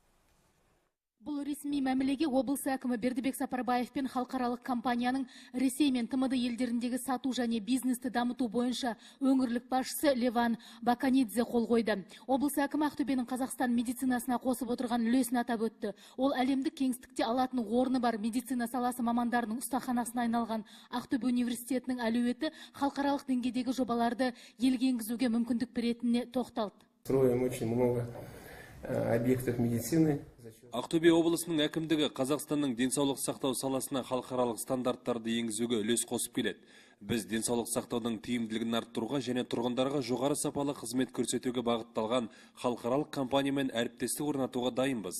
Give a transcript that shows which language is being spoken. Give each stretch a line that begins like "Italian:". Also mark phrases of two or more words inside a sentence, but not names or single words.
Kazakh: Бұл ресми мәмілеге облыс әкімі Бердібек Сапарбаев пен халықаралық компанияның Ресей мен ТМД елдеріндегі сату және бизнесті дамыту бойынша өңірлік басшысы Леван Баканидзе қол қойды. Облыс әкімі Ақтөбенің Қазақстан медицинасына қосып отырған үлесін атап өтті. Ол әлемдік кеңістікте алатын орны бар медицина саласы мамандарының ұстаханасына айналған Ақтөбе университетінің әлеуеті халықаралық деңгейдегі жобаларды елге енгізуге мүмкіндік беретініне тоқталды.
Russian: Строим очень много объектов медицины.
Kazakh: Ақтөбе облысының әкімдігі Қазақстанның денсаулық сақтау саласына халықаралық стандарттарды енгізуге үлес қосып келеді. Біз денсаулық сақтаудың тиімділігін арттыруға және тұрғындарға жоғары сапалы қызмет көрсетуге бағытталған халықаралық компаниямен әріптестік орнатуға дайынбыз.